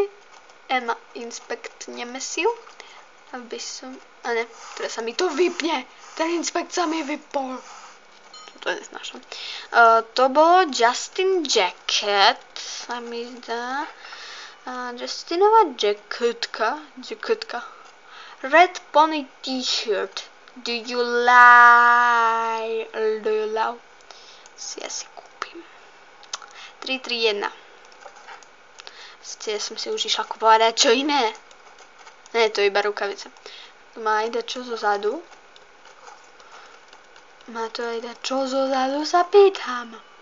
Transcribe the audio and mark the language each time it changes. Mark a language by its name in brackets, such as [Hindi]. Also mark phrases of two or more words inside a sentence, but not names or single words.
[Slovak] Emma, inspektneme si ju. Aby som... A ne, teraz sa mi to vypne. Ten inspekt sa mi vypol. To neznášam. To bolo Justin Jacket. Sa mi zdá. Justinova jacketka. Red Pony T-shirt. [English] Do you love? [Slovak] Si asi kúpim. 3-3-1. Ja som si už išla kúpovať čo iné. Ne, to je iba rukavica. Tu má aj čo zozadu. Sa pýtam.